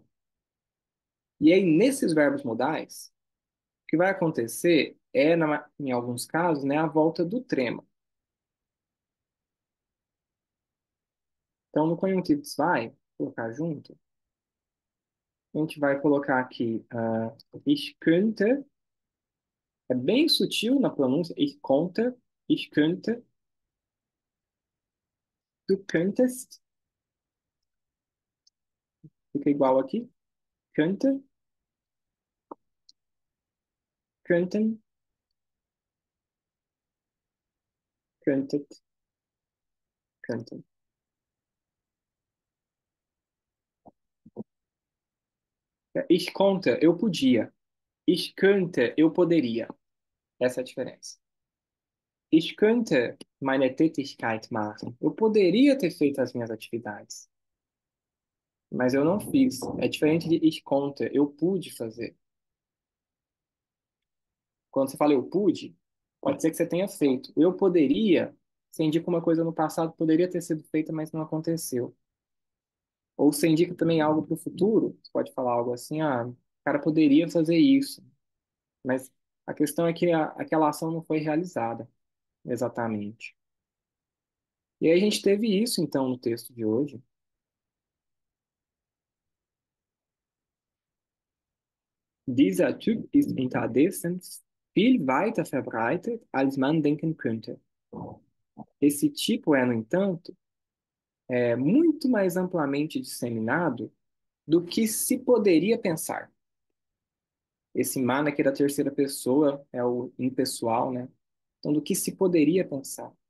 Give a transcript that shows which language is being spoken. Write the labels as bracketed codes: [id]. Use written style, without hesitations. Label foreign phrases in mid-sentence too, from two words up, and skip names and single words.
[pt] E aí, nesses verbos modais, o que vai acontecer é, em alguns casos, né, a volta do trema. Então, no conjuntivo zwei, vou colocar junto, a gente vai colocar aqui [de] ich könnte, [pt] é bem sutil na pronúncia, [de] ich könnte, du könntest, [pt] fica igual aqui, [de] könnte, könnten, könntet, könnten. Ich konnte, [pt] eu podia. [de] Ich könnte, [pt] eu poderia. Essa é a diferença. [de] Ich könnte meine Tätigkeit machen. [pt] Eu poderia ter feito as minhas atividades, mas eu não fiz. É diferente de [de] ich konnte, [pt] eu pude fazer. Quando você fala eu pude, pode ser que você tenha feito. Eu poderia, você indica uma coisa no passado, poderia ter sido feita, mas não aconteceu. Ou você indica também algo para o futuro, você pode falar algo assim, o cara poderia fazer isso, mas a questão é que aquela ação não foi realizada exatamente. E aí a gente teve isso, então, no texto de hoje. [de] Dieser Typ ist unterdessen viel weiter verbreitet, als man denken könnte. [pt] Esse tipo é, no entanto, muito mais amplamente disseminado do que se poderia pensar. Esse man aqui da terceira pessoa é o impessoal, né? Então, do que se poderia pensar.